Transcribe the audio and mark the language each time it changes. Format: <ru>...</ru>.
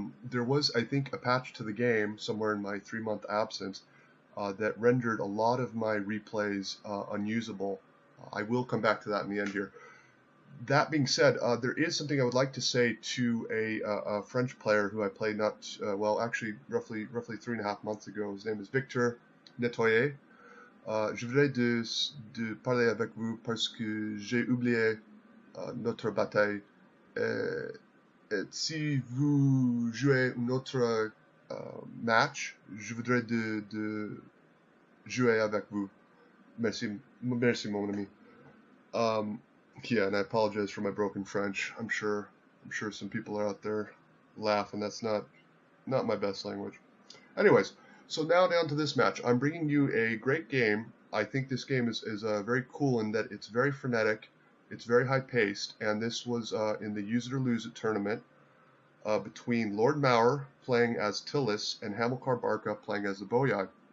<en>There was, I think, a patch to the game somewhere in my 3-month absence that rendered a lot of my replays unusable. I will come back to that in the end here. That being said, there is something I would like to say to a French player who I played well, actually roughly 3.5 months ago. His name is Victor Nettoyer.</en> <fr>Je voudrais de parler avec vous parce que j'ai oublié notre bataille. Et si vous jouez un autre match, je voudrais de jouer avec vous. Merci, mon ami.</fr> <en>Yeah, and I apologize for my broken French. I'm sure some people are out there laughing. That's not my best language. Anyways, so now down to this match. I'm bringing you a great game. I think this game is very cool in that it's very frenetic, it's very high paced, and this was in the Use It or Lose It tournament between LordMaur playing as Tylis and Hamilkar Barca playing as the Boii.</en>